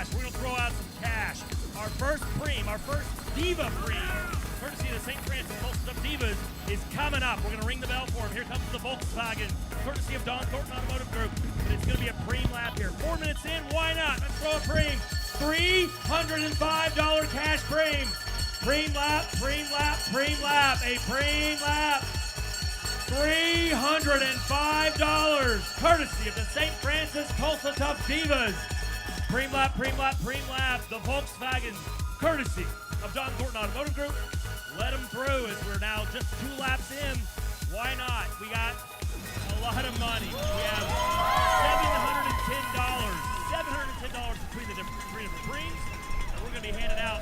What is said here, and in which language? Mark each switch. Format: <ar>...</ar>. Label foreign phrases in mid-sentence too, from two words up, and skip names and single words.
<en>We're going to throw out some cash. Our first preem, our first Diva preem, courtesy of the St. Francis Tulsa Divas, is coming up. We're going to ring the bell for him. Here comes the Volkswagen, courtesy of Don Thornton Automotive Group. And it's going to be a preem lap here. 4 minutes in, why not? Let's throw a preem. $305 cash preem. Preem lap, preem lap, preem lap. A preem lap. $305, courtesy of the St. Francis Tulsa Tough Divas. Preem lap, preem lap, preem lap. The Volkswagen, courtesy of Don Thornton Automotive Group. Let them through as we're now just 2 laps in. Why not? We got a lot of money. We have $710 between the three different preems that we're going to be handing out.</en>